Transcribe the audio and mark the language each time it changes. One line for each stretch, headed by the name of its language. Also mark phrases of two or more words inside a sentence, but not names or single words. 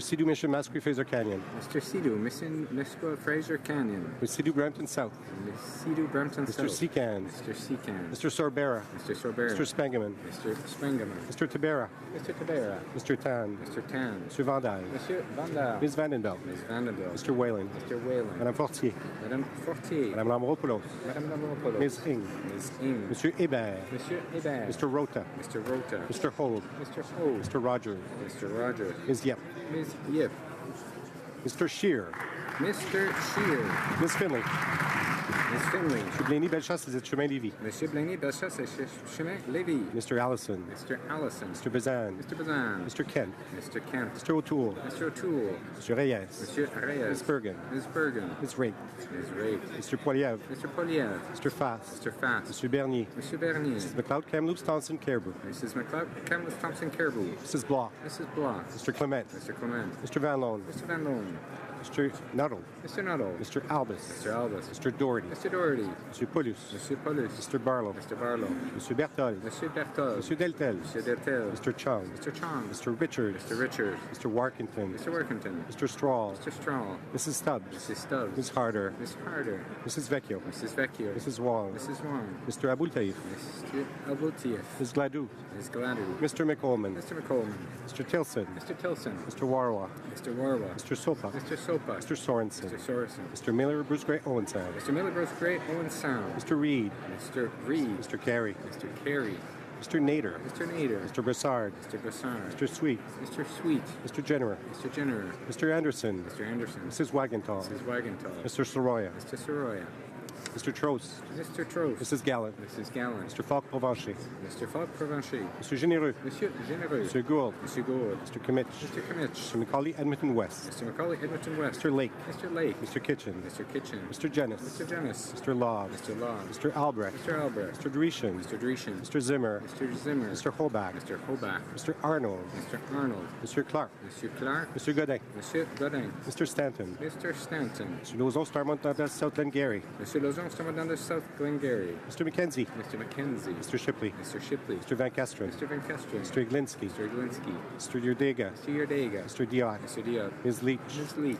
English: Sidhu Mission Masquerade Fraser Canyon. Mr. Sidhu, Mr. Fraser Canyon. Mr. Sidhu Brampton South. Mr. Sidhu Brampton Mr. South. Secan. Mr. Secan. Mr. Sorbera. Mr. Sorbera. Mr. Spangaman. Mr. Spangaman. Mr. Tabera. Mr. Tabera. Mr. Tan. Mr. Tan. Mr. Vandal. Monsieur Vandal. Ms. Vandenbelt. Ms. Vanderbilt. Mr. Whalen. Mr. Whalen. Madame Fortier. Madame Fortier. Madame Lamropoulos. Madame Lamopoulos. Ms. Ing. Ms. Ing. Monsieur Hébert. Monsieur Hébert. Mr. Rota. Mr. Rota. Mr. Holt. Mr. Holt. Mr. Rogers. Mr. Rogers. Ms. Yep. Ms. Yip. Mr. Shear. Mr. Shear. Ms. Finley. Ms. Finley. Monsieur Blaney, Bellechasse, c'est chemin Lévis. Monsieur Blaney, Bellechasse, Chemin Lévis. Mr. Allison. Mr. Allison. Mr. Bazan. Mr. Bazan. Mr. Kent. Mr. Kent. Mr. O'Toole. Mr. O'Toole. Mr. Reyes. Monsieur Reyes. Ms. Bergen. Ms. Bergen. Ms. Rake. Ms. Rake. Mr. Poiliev. Mr. Poliev. Mr. Fass. Mr. Fass. Mr. Bernier. Monsieur Bernier. Mrs. McLeod, Kamloops, Thompson, Caribou. Mrs. McLeod, Kamloops, Thompson, Caribou. Mrs. Block. Mrs. Block. Mr. Clement. Mr. Clement. Mr. Van Loan. Mr. Van Loon. Mr. Nuttall. Mr. Nuttall. Mr. Albus. Mr. Albus. Mr. Doherty. Mr. Doherty. Mr. Paulus. Monsieur Paulus. Mr. Barlow. Mr. Barlow. Mr. Berthold. Monsieur Berthold. Mr. Deltel. Monsieur Dertel. Mr. Chung. Mr. Chong. Mr. Richards. Mr. Richard. Mr. Warkington. Mr. Workington. Mr. Straw. Mr. Straw. Mrs. Stubbs. Mrs. Stubbs. Ms. Harder. Miss Harder. Mrs. Vecchio. Mrs. Vecchio. Mrs. Wong. Mrs. Wong. Mr. Abultaif. Mr. Abultief. Ms. Gladue. Ms. Gladue. Mr. McColeman. Mr. McColeman. Mr. Tilson. Mr. Tilson. Mr. Warwa. Mr. Warwa. Mr. Sopa. Mr. Sopa. Mr. Sorensen. Mr. Sorensen. Mr. Miller, Bruce Gray, Owen Sound. Mr. Miller, Bruce Gray, Owen Sound. Mr. Reed. Mr. Reed. Mr. Carey. Mr. Carey. Mr. Nader. Mr. Nader. Mr. Brassard. Mr. Brassard. Mr. Sweet. Mr. Sweet. Mr. Jennerer. Mr. Jenner. Mr. Anderson. Mr. Anderson. Mrs. Wagenthal. Mrs. Wagenthal. Mr. Soroya. Mr. Soroya. Mr. Trost. Mr. Trost. Mrs. Gallant. Mrs. Gallant. Mr. Falk-Provencher. Mr. Falk-Provencher. Mr. Généreux. Monsieur Généreux. Mr. Gould. Monsieur Gould. Mr. Kimmich. Mr. Kimmich. Mr. Macaulay Edmonton West. Mr. Macaulay Edmonton West. Mr. Lake. Mr. Lake. Mr. Kitchen. Mr. Kitchen. Mr. Jennis. Mr. Jennis. Mr. Law. Mr. Law. Mr. Albrecht. Mr. Albrecht. Mr. Dreeshen. Mr. Dreeshen. Mr. Zimmer. Mr. Zimmer. Mr. Hobach. Mr. Hobach. Mr. Arnold. Mr. Arnold. Mr. Clark. Monsieur Clark. Mr. Godin. Monsieur Godin. Mr. Stanton. Mr. Stanton. Mr. Lauzon, Starmont, Dundas, South Glengarry. Monsieur Lauzon, Starmont, South Glengarry. Mr. McKenzie. Mr. McKenzie. Mr. Shipley. Mr. Shipley. Mr. Van Kesteren. Mr. Van Kesteren. Mr. Iglinski. Mr. Iglinski. Mr. Yurdega. Mr. Yurdega. Mr. Diot. Mr. Diot. Ms. Leach. Ms. Leach.